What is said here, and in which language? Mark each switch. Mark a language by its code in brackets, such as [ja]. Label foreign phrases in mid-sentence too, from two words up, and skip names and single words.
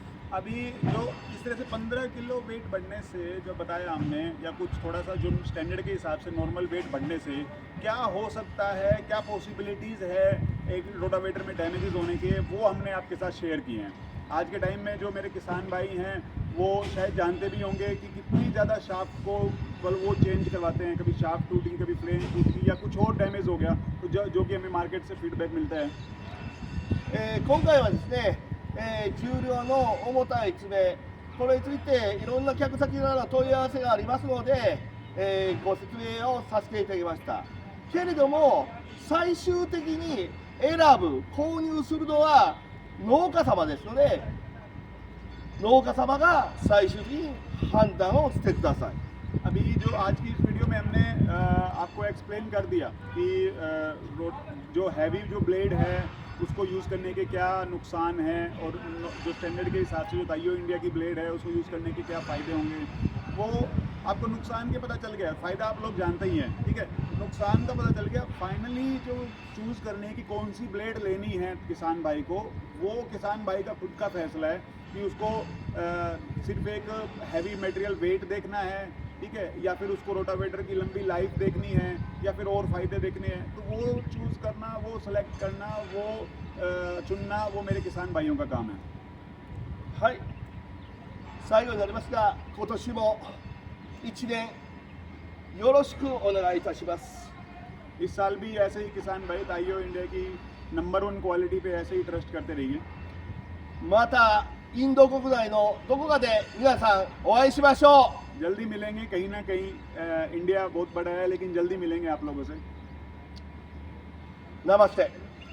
[hi] अभी जो इस तरह से 15 किलो वेट बढ़ने से जो बताया हमने, या कुछ थोड़ा सा जो स्टैंडर्ड के हिसाब से [en] normal weight [hi] बढ़ने से क्या हो सकता है, क्या पॉसिबिलिटीज़ है एक रोटावेटर में डैमेजेस होने के, वो हमने आपके साथ शेयर किए हैं। आज के टाइम में जो मेरे किसान भाई हैं वो शायद जानते भी होंगे कि कितनी ज़्यादा शाफ्ट को वो चेंज करवाते हैं, कभी शाफ्ट टूट गई, कभी फ्लेम टूट गई या कुछ और डैमेज हो गया, तो जो कि हमें मार्केट से फीडबैक मिलता है। [ja] 今回はですね、重量の重たい爪、これについていろんな客先からの問い合わせがありますので、ご説明をさせていただきました。けれども最終的に選ぶ、購入するのは農家様ですので、農家様が最終的に判断をしてください。 [hi] अभी जो आज की इस वीडियो में हमने आपको एक्सप्लेन कर दिया कि जो हैवी जो ब्लेड है उसको यूज़ करने के क्या नुकसान हैं, और जो स्टैंडर्ड के हिसाब से जो ताइयो इंडिया की ब्लेड है उसको यूज़ करने के क्या फ़ायदे होंगे, वो आपको नुकसान के पता चल गया। फ़ायदा आप लोग जानते ही हैं, ठीक है, नुकसान का पता चल गया। फाइनली जो चूज़ करने की कौन सी ब्लेड लेनी है किसान भाई को, वो किसान भाई का खुद का फैसला है कि उसको सिर्फ एक [en] heavy material weight [hi] देखना है, ठीक है, या फिर उसको रोटावेटर की लंबी लाइफ देखनी है, या फिर और फ़ायदे देखने हैं। तो वो चूज़ करना, वो सेलेक्ट करना, वो चुनना, वो मेरे किसान भाइयों का काम है। [ja] はい、最後になりますが、今年も1年よろしくお願いいたします。 [hi] इस साल भी ऐसे ही किसान भाई ताइयो इंडिया की नंबर 1 क्वालिटी पे ऐसे ही ट्रस्ट करते रहिए। [ja] またインド国内のどこかで皆さんお会いしましょう。 [hi] जल्दी मिलेंगे कहीं ना कहीं। इंडिया बहुत बड़ा है लेकिन जल्दी मिलेंगे आप लोगों से। [ja] ナマステ。